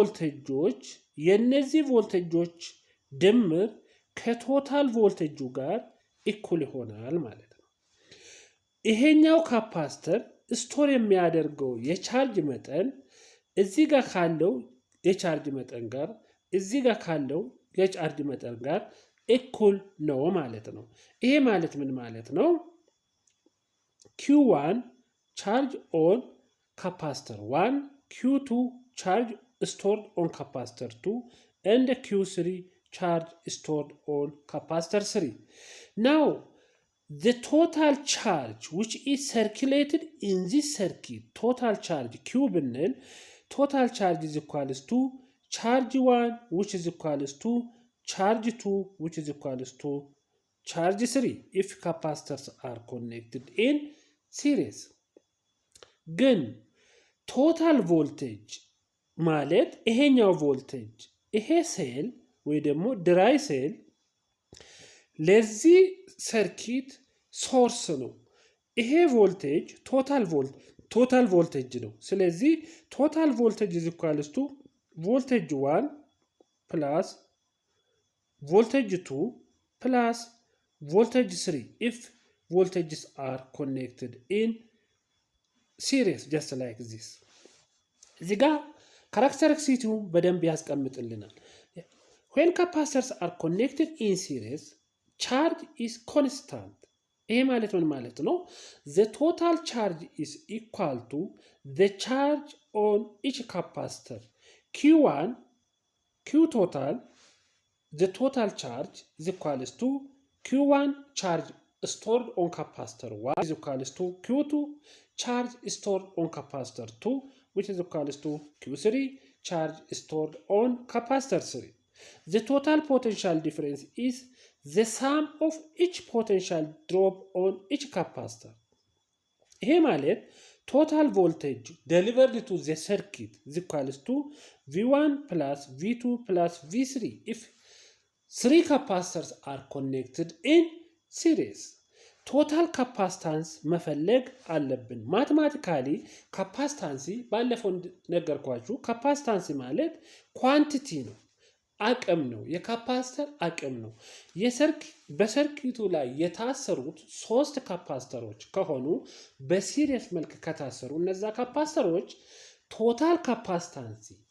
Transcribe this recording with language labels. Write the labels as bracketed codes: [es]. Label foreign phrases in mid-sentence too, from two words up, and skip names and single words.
[am] ቮልቴጆች ድምር ከቶታል ቮልቴጁ ጋር እኩል ይሆናል ማለት ነው። ይሄኛው ካፓስተር ስቶር የሚያደርገው የቻርጅ መጠን እዚህ ጋር ካለው የቻርጅ መጠን ጋር እዚህ ጋር ካለው የቻርጅ መጠን ጋር እኩል ነው ማለት ነው። ይሄ ማለት ምን ማለት ነው? [en] Q1 charge on capacitor 1, Q2 charge stored on capacitor 2 and Q3 charge stored on capacitor 3. Now the total charge which is circulated in this circuit, total charge Q ብንል total charge is equals to charge 1 which is equals to charge 2 which is equals to charge 3 if capacitors are connected in series. [am] ግን [en] total voltage [am] ማለት ይሄኛው ቮልቴጅ ይሄ ሴል ወይ ደግሞ ድራይ ሴል ለዚህ ሰርኪት ሶርስ ነው። ይሄ [en] voltage total voltage [am] ነው። ስለዚህ [en] total voltage is equals to voltage 1 plus voltage 2 plus voltage 3 if voltages are connected in series just like this. [am] እዚህ ጋር ካራክተሪስቲክሲቲው በደንብ ያስቀምጥልናል። [en] when capacitors are connected in series charge is constant. [am] ይሄ ማለት ምን ማለት ነው? [en] the total charge is equal to the charge on each capacitor. q1 q total, the total charge is equal to q1 charge stored on capacitor 1 is equal to q2 charge stored on capacitor 2, which is equal to q3 charge stored on capacitor 3. The total potential difference is the sum of each potential drop on each capacitor. [am] ይሄ ማለት [en] total voltage delivered to the circuit is equal to V1 plus V2 plus V3 if 3 capacitors are connected in series. total capacitance [am] መፈለግ አለብን። ማቴማቲካሊ ካፓሲታንሲ ባለፈው ነገርኳችሁ። ካፓሲታንሲ ማለት ኳንቲቲ ነው፣ አቅም ነው። የካፓሲተር አቅም ነው። በሰርኪቱ ላይ የታሰሩት 3 ካፓሲተሮች ከሆኑ በሲሪየስ መልክ ከታሰሩ እነዛ ካፓሲተሮች [en] total capacitance